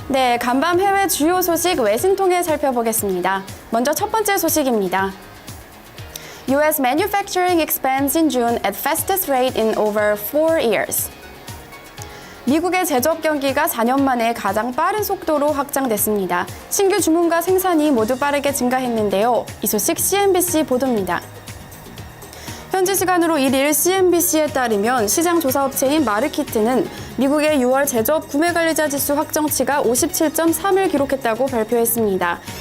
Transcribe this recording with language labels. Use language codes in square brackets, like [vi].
[ko] 네, 간밤 해외 주요 소식 외신 통해 살펴보겠습니다. 먼저 첫 번째 소식입니다. [en] US manufacturing expands in June at fastest rate in over 4 years. [ko] 미국의 제조업 경기가 4년 만에 가장 빠른 속도로 확장됐습니다. 신규 주문과 생산이 모두 빠르게 증가했는데요. 이 소식 CNBC 보도입니다. 현지 시간으로 1일 CNBC에 따르면 시장 조사업체인 마르키트는 미국의 6월 제조업 구매관리자 지수 확정치가 57.3을 기록했다고 발표했습니다.